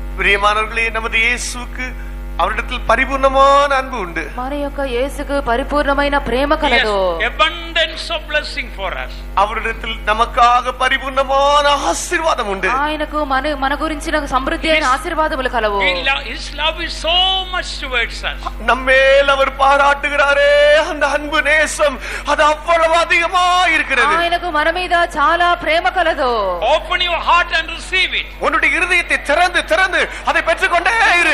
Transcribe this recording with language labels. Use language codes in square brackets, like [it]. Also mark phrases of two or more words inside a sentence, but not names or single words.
[ta] பிரியமானவர்களே, நமது இயேசுவுக்கு அவரிடத்தில் பரிபூர்ணமான அன்பு உண்டு. [te] మన యొక్క యేసుకు పరిపూర్ణమైన ప్రేమ కలదు. [en] Abundance of blessing for us. [ta] அவரிடத்தில் நமக்காக பரிபூர்ணமான ஆசீர்வாதம் உண்டு. [te] ఆయనకు మన గురించిన సమృద్ధి అయిన ఆశీర్వాదములు కలవు. [en] His love is so much towards us. [ta] நம்மேல் அவர் பாராட்டுகிறாரே அந்த அன்பு நேசம் அது அவ்வளவு அதிகமா இருக்கிறது. [te] ఆయనకు మన మీద చాలా ప్రేమ కలదు. [en] Open your heart and receive it. [ta] உன்னுடைய இருதயத்தை திறந்து திறந்து அதை பெற்றுக்கொண்டே இரு.